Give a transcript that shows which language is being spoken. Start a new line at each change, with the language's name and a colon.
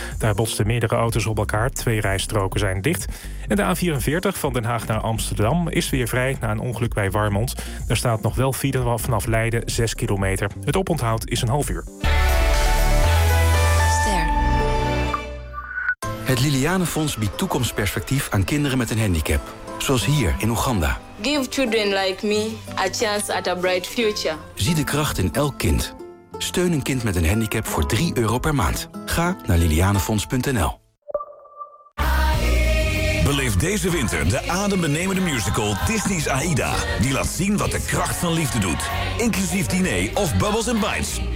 Dutch: Daar botsten meerdere auto's op elkaar. 2 rijstroken zijn dicht. En de A44 van Den Haag naar Amsterdam is weer vrij na een ongeluk bij Warmond. Daar staat nog wel file vanaf Leiden, 6 kilometer. Het oponthoud is een half uur. Het Lilianenfonds biedt toekomstperspectief aan kinderen met een handicap. Zoals hier in Oeganda.
English: Give children like me a chance at a bright future.
Dutch: Zie de kracht in elk kind. Steun een kind met een handicap voor 3 euro per maand. Ga naar lilianenfonds.nl. Beleef deze winter de adembenemende musical Disney's Aida. Die laat zien wat de kracht van liefde doet. Inclusief diner of bubbles and bites.